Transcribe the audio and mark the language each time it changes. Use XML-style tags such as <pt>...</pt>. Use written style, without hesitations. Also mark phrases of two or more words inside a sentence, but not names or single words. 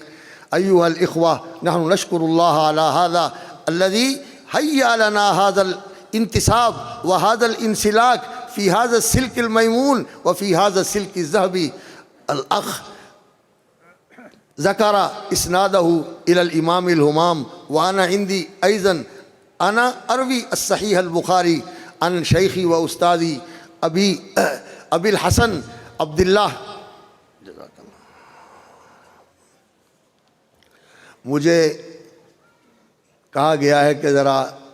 <ar>أيها الإخوة نحن نشكر الله على هذا الذي هيأ لنا هذا الانتساب وهذا الانسلاك في هذا سلك الميمون وفي هذا سلك ذهبي الأخ ذكر إسناده إلى الإمام الهمام وأنا عندي أيضا أنا أروي الصحيح البخاري عن شيخي وأستاذي أبي الحسن عبد الله.</ar> <ur>مجھے کہا گیا ہے کہ ذرا</ur>